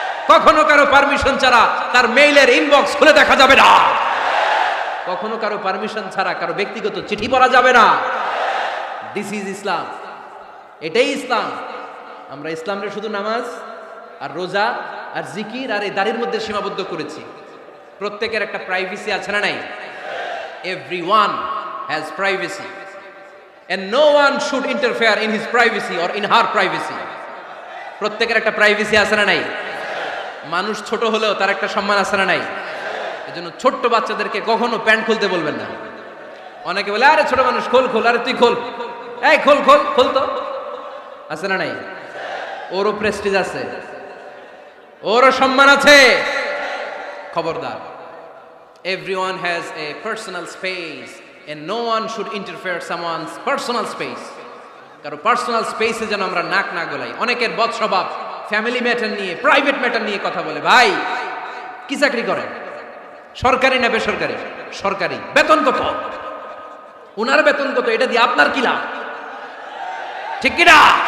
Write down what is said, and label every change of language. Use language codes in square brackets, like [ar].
[bn] কখনো কারো পারমিশন ছাড়া তার মেইলের ইনবক্স খুলে দেখা যাবে না। কখনো কারো পারমিশন ছাড়া কারো ব্যক্তিগত চিঠি পড়া যাবে না। [en] this is Islam, [bn] এটাই ইসলাম। আমরা ইসলামরে শুধু নামাজ আর রোজা আর জিকির আর এই দাড়ির মধ্যে সীমাবদ্ধ করেছি। প্রত্যেকের একটা প্রাইভেসি আছে না নাই? [en] Everyone has privacy and no one should interfere in his privacy or in her privacy. [bn] প্রত্যেকের একটা প্রাইভেসি আছে না নাই? মানুষ ছোট হলেও তার একটা সম্মান আছে না নাই? এজন্য ছোট্ট বাচ্চাদেরকে কখনো প্যান্ট খুলতে বলবেন না। অনেকে বলে, আরে ছোট মানুষ খোল, আরে তুই খোল, এই খোল তো। আছে না নাই? ওরও প্রেস্টিজ আছে, ওরও সম্মান আছে। [en] খবরদার, everyone has a personal space and no one should interfere someone's personal space. [bn] কারো পার্সোনাল স্পেসে যেন আমরা নাক না গলাই। অনেকের বদ স্বভাব ফ্যামিলি ম্যাটার নিয়ে, প্রাইভেট ম্যাটার নিয়ে কথা বলে। ভাই কি চাকরি করেন? সরকারি না বেসরকারি? সরকারি। বেতন কত? উনার বেতন কত? এটা দিয়ে আপনার কি লাভ? ঠিক কি না?